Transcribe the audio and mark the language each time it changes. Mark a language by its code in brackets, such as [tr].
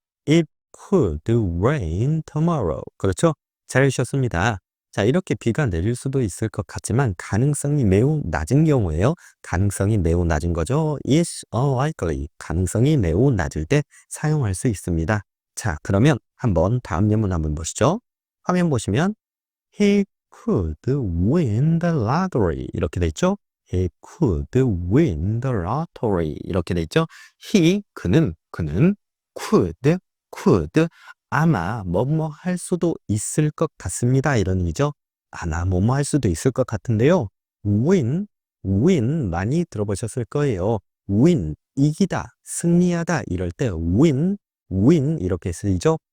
[en] It could rain tomorrow. [ko] 그렇죠? 잘해주셨습니다. 자, 이렇게 비가 내릴 수도 있을 것 같지만 가능성이 매우 낮은 경우에요. 가능성이 매우 낮은 거죠. [en] is unlikely. [ko] 가능성이 매우 낮을 때 사용할 수 있습니다. 자, 그러면 한번 다음 예문 한번 보시죠. 화면 보시면 [en] He could win the lottery. [ko] 이렇게 돼 있죠? [en] He could win the lottery. [ko] 이렇게 돼 있죠? 그는 could 아마 뭐뭐 할 수도 있을 것 같습니다. 이런 의미죠. 아마 뭐뭐 할 수도 있을 것 같은데요. win 많이 들어보셨을 거예요. win 이기다, 승리하다 이럴 때 win 이렇게 쓰이죠.